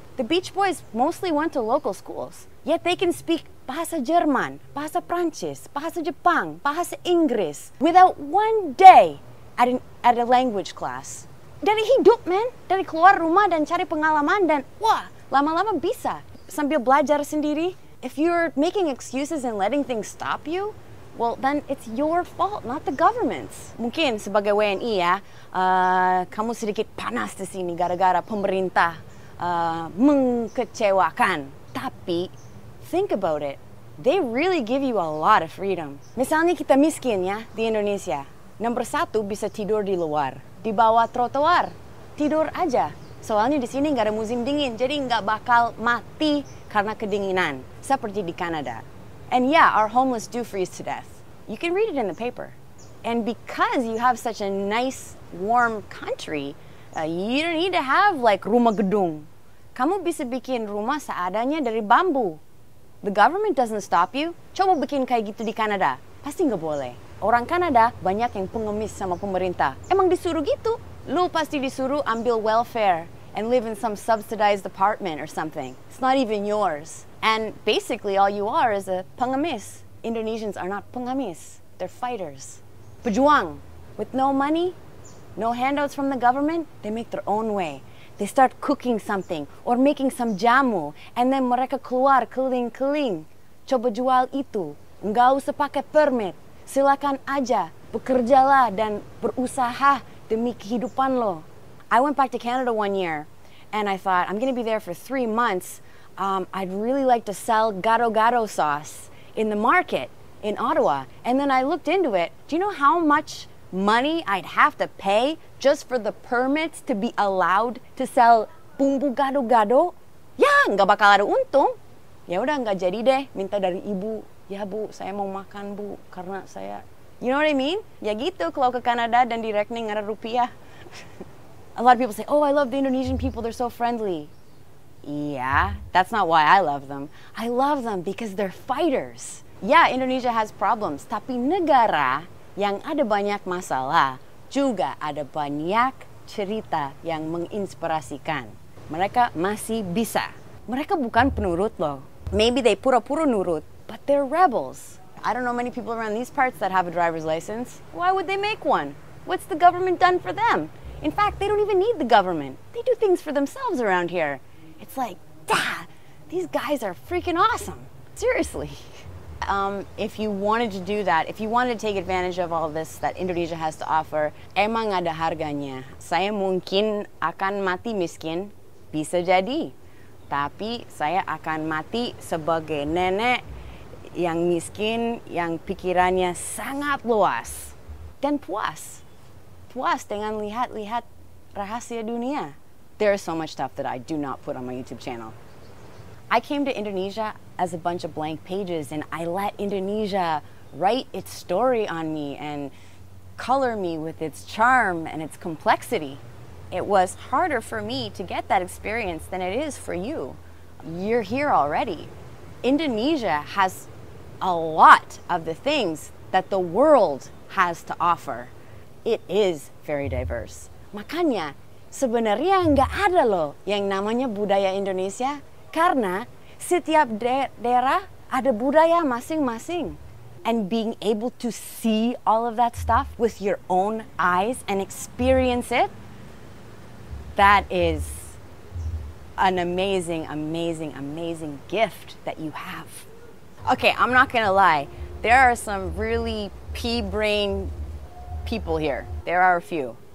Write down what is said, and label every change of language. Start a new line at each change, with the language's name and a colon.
English: The Beach Boys mostly went to local schools, yet they can speak
Indonesian: bahasa Jerman, bahasa Prancis, bahasa Jepang, bahasa Inggris
English: without one day at a language class.
Indonesian: Dari hidup,
English: man.
Indonesian: Dari keluar rumah dan cari pengalaman dan wah, lama-lama bisa. Sambil belajar sendiri.
English: If you're making excuses and letting things stop you, well, then it's your fault, not the government's.
Indonesian: Mungkin sebagai WNI ya, kamu sedikit panas di sini gara-gara pemerintah mengecewakan. Tapi,
English: think about it. They really give you a lot of freedom.
Indonesian: Misalnya kita miskin ya, di Indonesia. Nomor 1 bisa tidur di luar, di bawah trotoar. Tidur aja. Soalnya di sini nggak ada musim dingin, jadi nggak bakal mati karena kedinginan. Seperti di Kanada.
English: And yeah, our homeless do freeze to death. You can read it in the paper. And because you have such a nice, warm country, you don't need to have like
Indonesian: rumah gedung. Kamu bisa bikin rumah seadanya dari bambu.
English: The government doesn't stop you.
Indonesian: Coba bikin kayak gitu di Kanada. Pasti nggak boleh. Orang Kanada banyak yang pengemis sama pemerintah. Emang disuruh gitu. Lu pasti disuruh ambil
English: welfare and live in some subsidized apartment or something. It's not even yours. And basically all you are is a pengemis. Indonesians are not pengemis. They're fighters. Pejuang. With no money, no handouts from the government, they make their own way. They start cooking something or making some jamu and then
Indonesian: mereka keluar keliling-keliling. Coba jual itu. Nggak usah pakai permit. Silakan aja. Bekerjalah dan berusaha demi kehidupan lo.
English: I went back to Canada one year and I thought, I'm going to be there for 3 months. I'd really like to sell gado-gado sauce in the market in Ottawa. And then I looked into it. Do you know how much money I'd have to pay just for the permits to be allowed to sell bumbu gado-gado?
Indonesian: Ya, nggak bakal ada untung. Ya udah nggak jadi deh, minta dari ibu. Ya bu, saya mau makan bu, karena saya...
English: You know what I mean?
Indonesian: Ya gitu, kalau ke Kanada dan di rekening ada rupiah.
English: A lot of people say, oh, I love the Indonesian people, they're so friendly. Yeah, that's not why I love them. I love them because they're fighters. Yeah, Indonesia has problems,
Indonesian: tapi negara yang ada banyak masalah juga ada banyak cerita yang menginspirasikan. Mereka masih bisa. Mereka bukan penurut loh.
English: Maybe they
Indonesian: pura-pura nurut,
English: but they're rebels. I don't know many people around these parts that have a driver's license. Why would they make one? What's the government done for them? In fact, they don't even need the government. They do things for themselves around here. It's like, these guys are freaking awesome. Seriously. If you wanted to do that, if you wanted to take advantage of all this that Indonesia has to offer,
Indonesian: emang ada harganya. Saya mungkin akan mati miskin, Bisa jadi. Tapi saya akan mati sebagai nenek yang miskin, yang pikirannya sangat luas. Dan puas. Puas dengan lihat-lihat rahasia dunia.
English: There is so much stuff that I do not put on my YouTube channel. I came to Indonesia as a bunch of blank pages, and I let Indonesia write its story on me and color me with its charm and its complexity. It was harder for me to get that experience than it is for you. You're here already. Indonesia has a lot of the things that the world has to offer. It is very diverse.
Indonesian: Makanya, sebenarnya nggak ada loh yang namanya budaya Indonesia, karena setiap daerah ada budaya masing-masing.
English: And being able to see all of that stuff with your own eyes and experience it, that is an amazing, amazing, amazing gift that you have. Okay, I'm not gonna lie. There are some really pea-brain people here. There are a few.